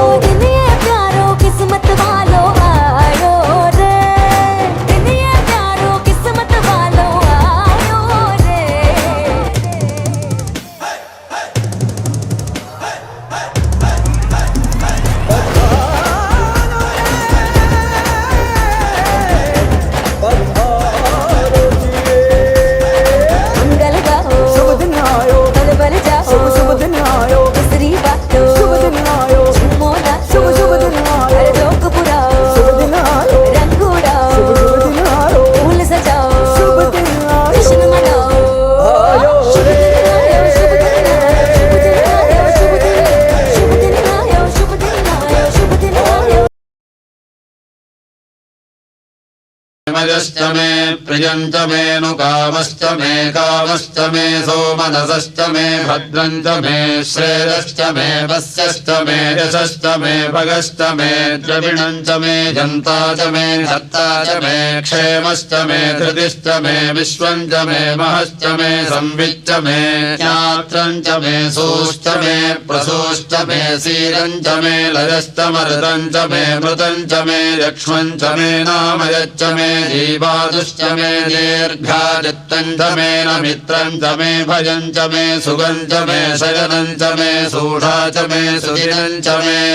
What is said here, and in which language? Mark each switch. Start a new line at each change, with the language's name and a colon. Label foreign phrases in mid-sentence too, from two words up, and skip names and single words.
Hindi: दिन ये प्यारो किस्मत वालो आयो रे दिन ये प्यारो किस्मत वालो आयो रे मंगल गाओ शुभ दिन आयो बल बल जाओ शुभ दिन आयो मिसरी बातो शुभ दिन आयो झूमो नाचो शुभ दिन आयो हर जोक पुराओ शुभ दिन आयो रंग उड़ाओ शुभ दिन आयो फूल सजाओ शुभ दिन आयो जश्न मनाओ आयो शुभ दिन आयो शुभ दिन आयो शुभ दिन आयो शुभ दिन आयो शुभ दिन आयो
Sanskrit: मयश्च मे प्रियञ्च मे नुकामश्च मे सोमनसश्च मे भद्रञ्च मे श्रेयश्च मे वस्यश्च मे यशश्च मे भगश्च मे द्रविणञ्च मे जन्ता च मे हर्ता च मे क्षेमश्च मे धृतिश्च मे विश्वञ्च मे महश्च मे संविच्च मे ज्ञात्रञ्च मे सोश्च मे प्रसोश्च मे सीरञ्च मे लयश्च मरुतञ्च मे मृतञ्च मे यक्ष्मञ्च मे नामयच्च मे जीवादुश्च मे दीर्घादित्यञ्च मे नमित्रञ्च मे भयञ्च मे सुगञ्च मे शयनञ्च मे सूषा च मे सुदिनञ्च मे